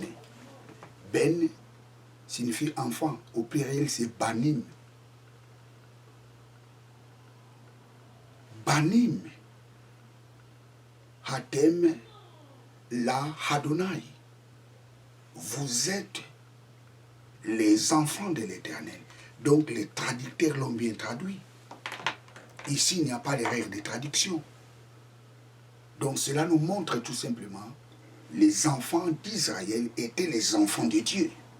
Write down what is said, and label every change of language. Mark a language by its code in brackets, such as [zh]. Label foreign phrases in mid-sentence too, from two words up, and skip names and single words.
[fr] Ben signifie enfant. Au pluriel, c'est Banim. Banim. [he] הדם, לאדוני. [fr] Vous êtes les enfants de l'Éternel. Donc les traducteurs l'ont bien traduit. Ici, il n'y a pas de règle de traduction. Donc cela nous montre tout simplement les enfants d'Israël étaient les enfants de Dieu.